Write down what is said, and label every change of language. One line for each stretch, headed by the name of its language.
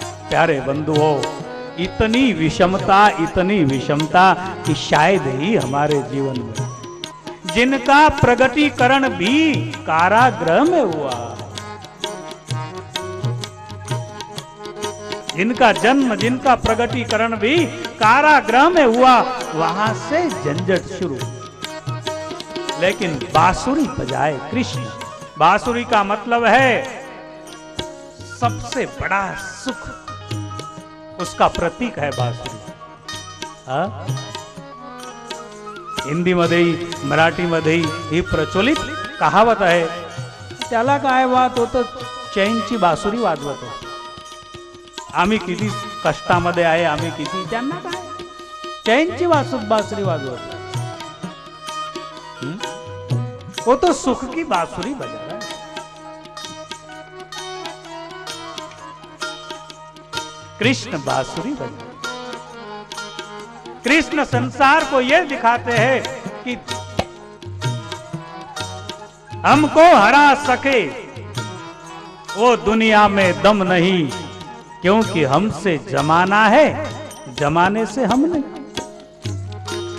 Hindi: प्यारे बंधुओं, इतनी विषमता कि शायद ही हमारे जीवन में जिनका प्रगटीकरण भी कारागृह में हुआ, जिनका जन्म, जिनका प्रगटीकरण भी कारागृह में हुआ, वहां से झंझट शुरू। लेकिन बांसुरी बजाए कृष्ण, बांसुरी का मतलब है सबसे बड़ा सुख, उसका प्रतीक है बांसुरी।
Marathi: हिंदी मध्येही, मराठीमध्येही ही प्रचलित कहावत आहे, त्याला काय वाद होतं, चैनची बासुरी वाजवतो. आम्ही किती कष्टामध्ये आहे, आम्ही किती, त्यांना काय चैनची बासुरी वाजवतो.
Hindi: वो तो सुख की बांसुरी बजा रहा है. कृष्ण बांसुरी बजा, कृष्ण संसार को यह दिखाते हैं कि हमको हरा सके वो दुनिया में दम नहीं, क्योंकि हमसे जमाना है, जमाने से हम नहीं.